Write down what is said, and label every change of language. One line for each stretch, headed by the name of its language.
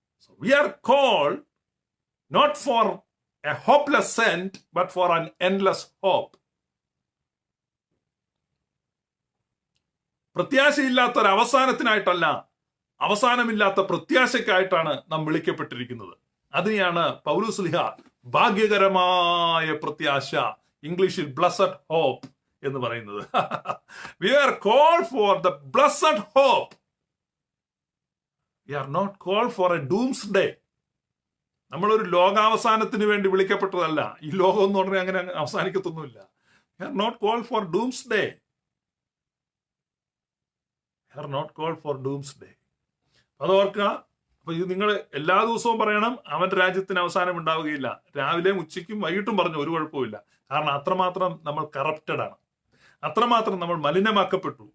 English: We are called not for a hopeless end, but for an endless hope.
Malayalam: പ്രത്യാശയില്ലാത്ത ഒരു അവസാനത്തിനായിട്ടല്ല, അവസാനമില്ലാത്ത പ്രത്യാശയ്ക്കായിട്ടാണ് നാം വിളിക്കപ്പെട്ടിരിക്കുന്നത്. അതിനെയാണ് പൗലോസ്ലീഹ ഭാഗ്യകരമായ പ്രത്യാശ, ഇംഗ്ലീഷിൽ ബ്ലസ്സഡ് ഹോപ്പ് എന്ന് പറയുന്നത്.
English: We are called for the blessed hope. We are not called for a doomsday.
Malayalam: നമ്മളൊരു ലോകാവസാനത്തിന് വേണ്ടി വിളിക്കപ്പെട്ടതല്ല. ഈ ലോകം എന്ന് പറഞ്ഞാൽ അങ്ങനെ അവസാനിക്കത്തൊന്നുമില്ല.
English: We are not called for doomsday. We are not called for doomsday.
Malayalam: അത് ഓർക്കുക. അപ്പൊ ഇത് നിങ്ങൾ എല്ലാ ദിവസവും പറയണം, അവന്റെ രാജ്യത്തിന് അവസാനം ഉണ്ടാവുകയില്ല. രാവിലെയും ഉച്ചയ്ക്കും വൈകിട്ടും പറഞ്ഞു, ഒരു കുഴപ്പമില്ല. കാരണം അത്രമാത്രം നമ്മൾ കറപ്റ്റഡ് ആണ്, അത്രമാത്രം നമ്മൾ മലിനമാക്കപ്പെട്ടു.